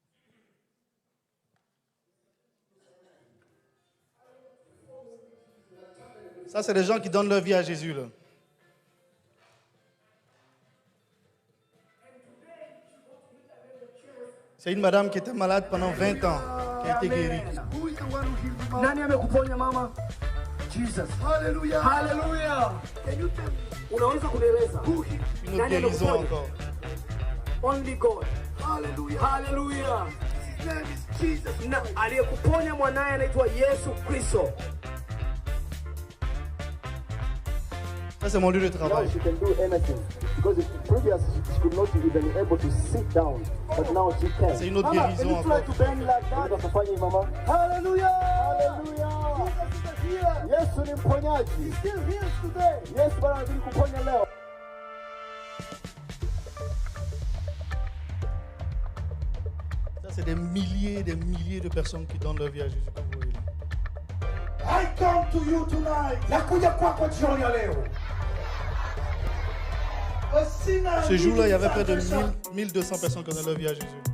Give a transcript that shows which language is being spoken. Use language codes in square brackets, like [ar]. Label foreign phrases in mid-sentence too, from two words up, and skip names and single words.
[fr] Ça, c'est des gens qui donnent leur vie à Jésus, là. C'est une madame qui était malade pendant 20 ans, qui a été guérie. [sw] Nani amekuponya mama? Jesus. Hallelujah. Hallelujah. Unaweza kunieleza? [fr] Une autre guérison encore. [en] Only God. Hallelujah. Hallelujah. His name is Jesus. [sw] Na aliyekuponya mwanaye anaitwa Yesu Kristo. [fr] Ça, c'est mon lieu de travail. [en] Now she can do anything. Because previously she could not even be able to sit down. But now she can. [fr] C'est une autre guérison encore. Hallelujah! Hallelujah! [sw] Yesu ni mponyaji. Yesu Bwana anazidi kuponya leo. [fr] Ça, c'est des milliers de personnes qui donnent leur vie à Jésus, comme vous voyez. [en] I come to you tonight. [sw] Nakuja kwako jioni ya leo. [fr] Ce jour-là, il y avait près de 1200 personnes qui donnaient leur vie à Jésus.